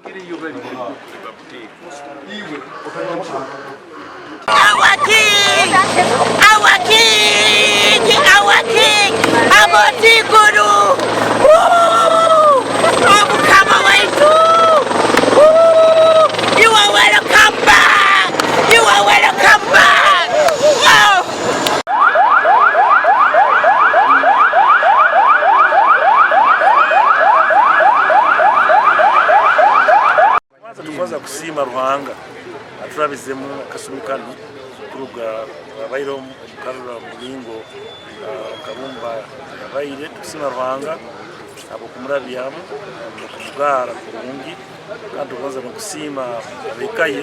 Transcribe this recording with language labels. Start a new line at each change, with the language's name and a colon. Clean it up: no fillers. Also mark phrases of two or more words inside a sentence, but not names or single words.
English: Our king, Abotikuru,
Tooro: Omukama waitu,
English: you are welcome back, you are welcome back.
Tooro: Tukoza kusima Ruhanga aturabizemu Kasumikano kuruga abayiro mukarura mulingo Kabumba abayire tusima Ruhanga abo kumurabyamo kumugara kurungi kandi tukoza no kusima abekaye